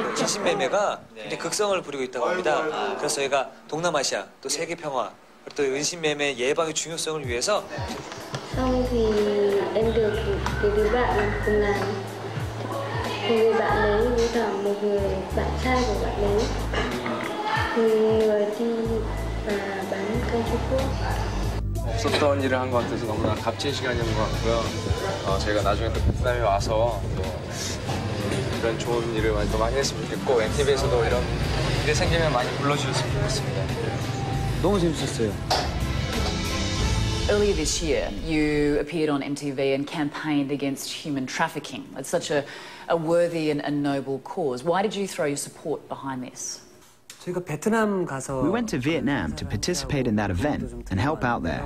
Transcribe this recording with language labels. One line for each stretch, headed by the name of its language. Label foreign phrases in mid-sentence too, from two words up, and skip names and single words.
Korean: 인신매매가 굉장히 극성을 부리고 있다고 합니다. 그래서 저희가 동남아시아, 또 세계 평화, 그리고 또 인신매매 예방의 중요성을 위해서
Vietnamese: Xong thì em được cái đứa bạn cùng làm. Một người bạn đấy với cả một người bạn trai của bạn đấy. Người đi bán kem Trung Quốc.
Korean: 없었던 일을 한 것 같아서 너무나 값진 시간이었던 것 같고요. 저희가 나중에 또 베트남에 와서 또 이런 좋은 일을 또 많이 했으면 좋겠고 NTV에서도 이런 일이 생기면 많이 불러주셨으면 좋겠습니다. 너무 재밌었어요.
English: Earlier this year, you appeared on MTV and campaigned against human trafficking. It's such a worthy and noble cause. Why did you throw your support behind this? We went to Vietnam to participate in that event and help out there.